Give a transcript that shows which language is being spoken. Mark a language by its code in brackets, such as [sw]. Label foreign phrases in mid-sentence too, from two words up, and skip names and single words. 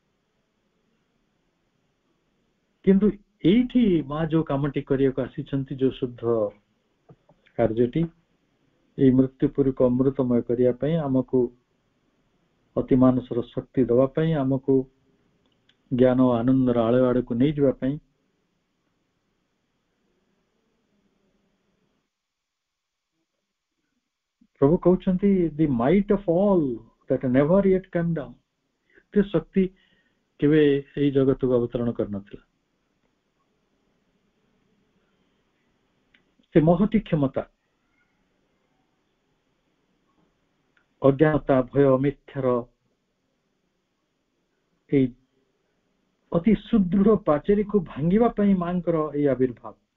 [or] କିନ୍ତୁ ଏଇଠି ମା ଯୋଉ କାମଟି କରିବାକୁ ଆସିଛନ୍ତି, ଯୋଉ ଶୁଦ୍ଧ କାର୍ଯ୍ୟଟି, ଏଇ ମୃତ୍ୟୁପୁରୀକୁ ଅମୃତମୟ କରିବା ପାଇଁ, ଆମକୁ ଅତିମାନସର ଶକ୍ତି ଦେବା ପାଇଁ, ଆମକୁ ଜ୍ଞାନ ଆନନ୍ଦର ଆଳୟ ଆଡକୁ ନେଇଯିବା ପାଇଁ, ପ୍ରଭୁ କହୁଛନ୍ତି, [en] the might of all that never yet came down। [or] ଏତେ ଶକ୍ତି କେବେ ଏଇ ଜଗତକୁ ଅବତରଣ କରିନଥିଲା। ସେ ମହତି କ୍ଷମତା, ଅଜ୍ଞାନତା, ଭୟ, ମିଥ୍ୟାର ଏଇ ଅତି ସୁଦୃଢ ପାଚେରୀକୁ ଭାଙ୍ଗିବା ପାଇଁ ମାଙ୍କର ଏଇ ଆବିର୍ଭାବ।